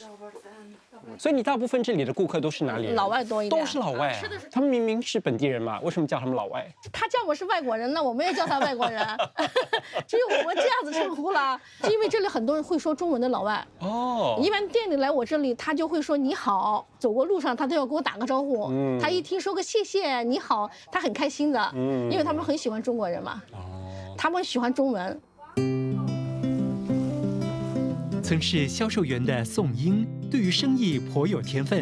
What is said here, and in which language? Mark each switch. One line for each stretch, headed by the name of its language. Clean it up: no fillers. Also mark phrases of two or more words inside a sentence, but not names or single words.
Chinese: 所以你大部分這裡的顧客都是哪裡人？老外多一點。都是老外啊。他們明明是本地人嘛，為什麼叫他們老外？他叫我是外國人，那我們也叫他外國人，只有我們這樣子稱呼了。是因為這裡很多人會說中文的老外。哦。一般店裡來我這裡，他就會說你好，走過路上他都要給我打個招呼。他一聽說個謝謝你好，他很開心的。因為他們很喜歡中國人嘛。哦。他們喜歡中文。曾是銷售員的宋英，對於生意頗有天分。